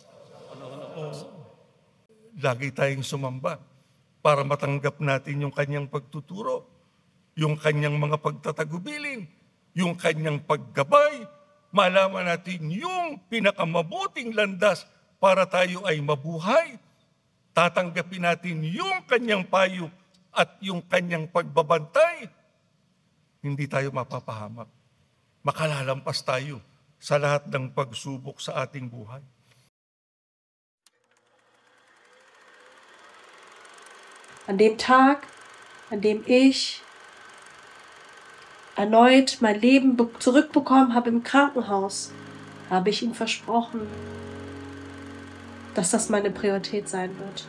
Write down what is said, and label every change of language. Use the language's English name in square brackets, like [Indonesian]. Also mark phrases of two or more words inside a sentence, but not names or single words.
[Filipino] Lagi tayong sumamba para matanggap natin yung kanyang pagtuturo, yung kanyang mga pagtatagubilin, yung kanyang paggabay, malaman natin yung pinakamabuting landas para tayo ay mabuhay. Tatanggapin natin yung kanyang payo at yung kanyang pagbabantay. Hindi tayo mapapahamak. Makalalampas tayo sa lahat ng pagsubok sa ating buhay. [German] An dem Tag, an dem ich erneut mein Leben zurückbekommen habe im Krankenhaus, habe ich ihm versprochen, dass das meine Priorität sein wird.